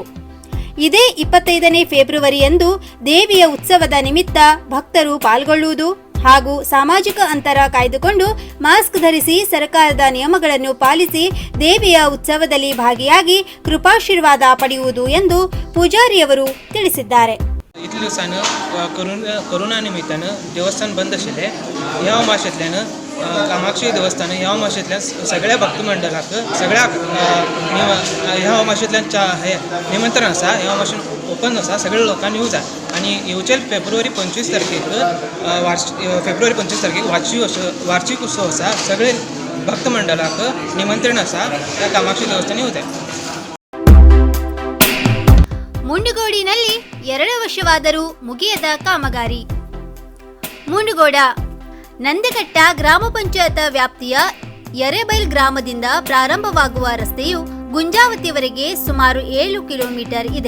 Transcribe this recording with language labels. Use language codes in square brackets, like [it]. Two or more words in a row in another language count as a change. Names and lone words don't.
[kn] ಇದೇ 25ನೇ ಫೆಬ್ರವರಿಯಂದು ದೇವಿಯ ಉತ್ಸವದ ನಿಮಿತ್ತ ಭಕ್ತರು ಪಾಲ್ಗೊಳ್ಳುವುದು ಹಾಗೂ ಸಾಮಾಜಿಕ ಅಂತರ ಕಾಯ್ದುಕೊಂಡು ಮಾಸ್ಕ್ ಧರಿಸಿ ಸರ್ಕಾರದ ನಿಯಮಗಳನ್ನು ಪಾಲಿಸಿ ದೇವಿಯ ಉತ್ಸವದಲ್ಲಿ ಭಾಗಿಯಾಗಿ ಕೃಪಾಶೀರ್ವಾದ ಪಡೆಯುವುದು ಎಂದು ಪೂಜಾರಿಯವರು ತಿಳಿಸಿದ್ದಾರೆ. [kok] इतले दिवसानं करोना निमित्तानं देवस्थान बंद आशिल्लें. ह्या अमावाशेंतल्यान कामाक्षी देवस्थान ह्या अमावाशेंतल्यान सगळ्या भक्त मंडळाक सगळ्याक ह्या अमावाशेंतल्यान निमंत्रण आसा. ह्या अमावाशेन ओपन आसा. सगळ्या लोकांनी येवं जाय आनी येवचे फेब्रुवारी 25 तारखेक वार्षिक उत्सव आसा. सगळे भक्त मंडळाक निमंत्रण आसा. त्या कामाक्षी देवस्थान येवं जाय. [kn] ಮುಂಡಗೋಡಿನಲ್ಲಿ 2 ವರ್ಷವಾದರೂ ಮುಗಿಯದ ಕಾಮಗಾರಿ. ಮುಂಡಗೋಡ ನಂದಘಟ್ಟ ಗ್ರಾಮ ಪಂಚಾಯತ್ ವ್ಯಾಪ್ತಿಯ ಯರೇಬೈಲ್ ಗ್ರಾಮದಿಂದ ಪ್ರಾರಂಭವಾಗುವ ರಸ್ತೆಯು ಗುಂಜಾವತಿವರೆಗೆ ಸುಮಾರು 7 ಕಿಲೋಮೀಟರ್ ಇದೆ.